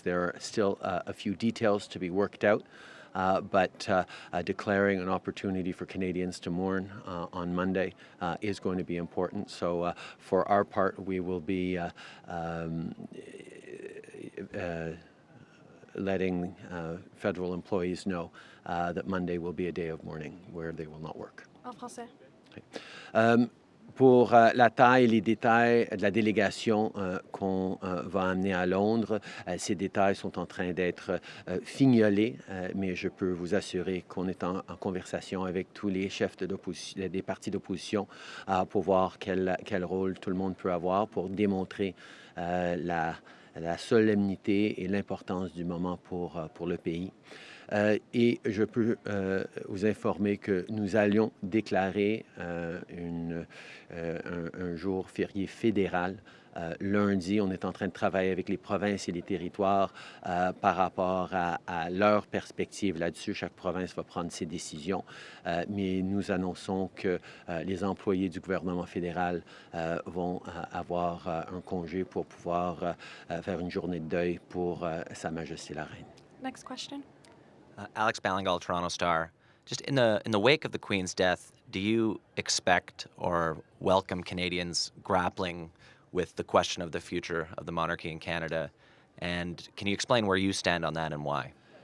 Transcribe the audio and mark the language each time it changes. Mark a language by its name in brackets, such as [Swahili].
[English] There are still a few details to be worked out, but declaring an opportunity for Canadians to mourn on Monday is going to be important. So for our part, we will be letting federal employees know that Monday will be a day of mourning where they will not work. [French] En français. [English] Okay. [French] Pour la taille et les détails de la délégation qu'on va amener à Londres, ces détails sont en train d'être fignolés, mais je peux vous assurer qu'on est en conversation avec tous les chefs des partis d'opposition pour voir quel rôle tout le monde peut avoir pour démontrer la solennité et l'importance du moment pour le pays. Et je peux vous informer que nous allions déclarer un jour férié fédéral lundi. On est en train de travailler avec les provinces et les territoires par rapport à leur perspective là-dessus. Chaque province va prendre ses décisions, mais nous annonçons que les employés du gouvernement fédéral vont avoir un congé pour pouvoir faire une journée de deuil pour Sa Majesté la Reine. [English] Next question. Alex Ballingall, Toronto Star. Just in the wake of the Queen's death, do you expect or welcome Canadians grappling with the question of the future of the monarchy in Canada? And can you explain where you stand on that and why?